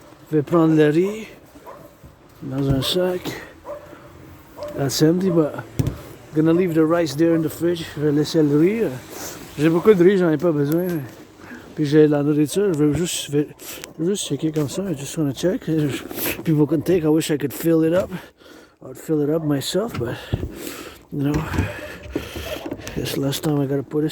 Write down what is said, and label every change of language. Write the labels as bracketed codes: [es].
[fr] Je vais prendre le riz dans un sac. [en] That's empty, but I'm gonna leave the rice there in the fridge. [fr] Je vais laisser le riz. J'ai beaucoup de riz, j'en ai pas besoin. Puis j'ai la nourriture. Je vais juste checker comme ça. [en] I just wanna check. People can take. I wish I could fill it up. I would fill it up myself, but you know, this last time I gotta put it.